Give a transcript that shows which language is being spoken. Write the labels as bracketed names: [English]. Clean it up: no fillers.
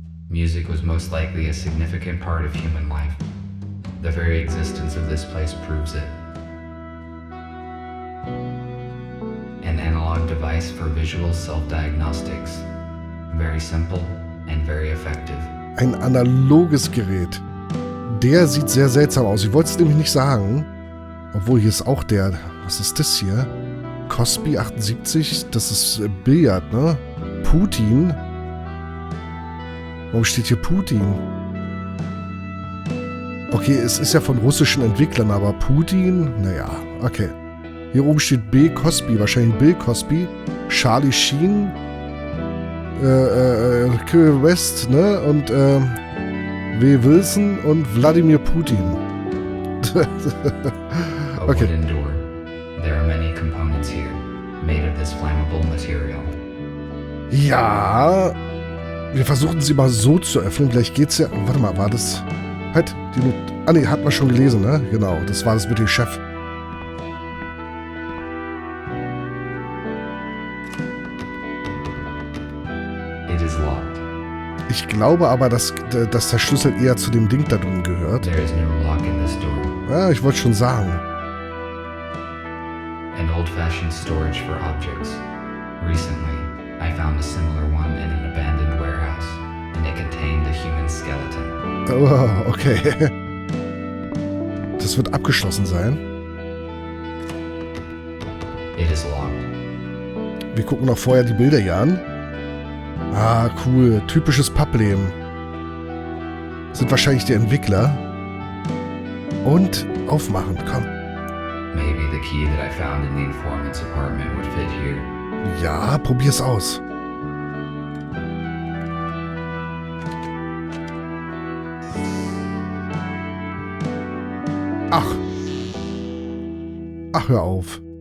[English] Music was most likely a significant part of human life. The very existence of this place proves it. An analog device for visual self-diagnostics. Very simple and very effective. [German] Ein analoges Gerät. Der sieht sehr seltsam aus. Ich wollte es nämlich nicht sagen. Obwohl, hier ist auch der. Was ist das hier? Cosby 78. Das ist Billard, ne? Putin. Warum steht hier Putin? Okay, es ist ja von russischen Entwicklern, aber Putin? Naja, okay. Hier oben steht B. Cosby, wahrscheinlich Bill Cosby. Charlie Sheen. Kanye West, ne? Und W. Wilson und Wladimir Putin. Okay. [English] A wooden door. There are many components here, made of this flammable material. [German] Ja. Wir versuchen sie mal so zu öffnen. Vielleicht geht's ja. Warte mal, war das. Halt, die hat man schon gelesen, ne? Genau, das war das mit dem Chef. [English] It is locked. [German] Ich glaube aber, dass der Schlüssel eher zu dem Ding da drin gehört. [English] There is no lock in this door. [German] Ja, ich wollte schon sagen. [English] An old-fashioned storage for objects. Recently, I found a similar one in an abandoned warehouse, and it contained a human skeleton. Oh, okay. [German] Das wird abgeschlossen sein. [English] It is locked. [German] Wir gucken noch vorher die Bilder hier an. Ah, cool. Typisches Pappleben. Sind wahrscheinlich die Entwickler. Und aufmachen, komm. [English] Maybe the key that I found in the informant's apartment would fit here. [German] Ja, probier's aus. Ach. Ach, hör auf.